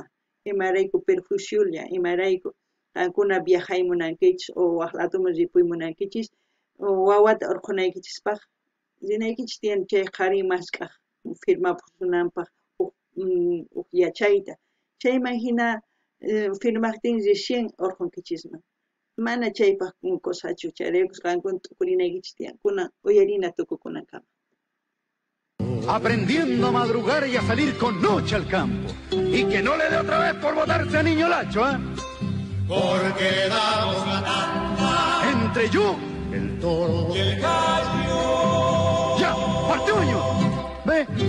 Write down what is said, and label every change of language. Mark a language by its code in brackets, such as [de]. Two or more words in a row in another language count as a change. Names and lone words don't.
[qu] imarayku perjuiciolla imarayku qankuna viajaymunankichis o waq latuman ripuymunankichis wawata urqunaykichispaq rinaykichis tiyan chay qhari mask'aq firmapunanpaq huk yachayta chayman hina firmaqtin recién urqunkichisman mana chaypaq kusachu chayraykus qankuna t'ukurinaykichis tiyankuna uyarina tukukunankama. [es] Aprendiendo a madrugar y a salir con noche al campo. Y que no le dé otra vez por botarse a niño lacho, ¿eh? Porque damos la tanda Entre yo, el toro y el gallo. ¡Ya! ¡Partiuño! ¿Ve?